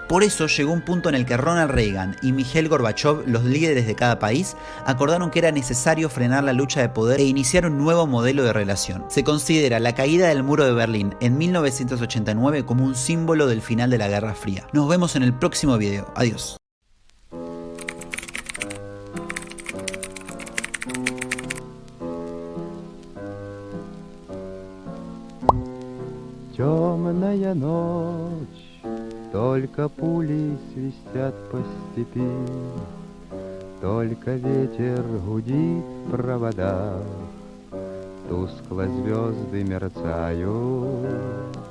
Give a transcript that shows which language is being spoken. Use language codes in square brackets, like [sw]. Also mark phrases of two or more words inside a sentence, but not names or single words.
[es] Por eso llegó un punto en el que Ronald Reagan y Mikhail Gorbachev, los líderes de cada país, acordaron que era necesario frenar la lucha de poder e iniciar un nuevo modelo de relación. Se considera la caída del muro de Berlín en 1989 como un símbolo del final de la Guerra Fría. Nos vemos en el próximo video. Adiós. [ru] Темная ночь, только пули свистят по степи, только ветер гудит в проводах, тускло звезды мерцают.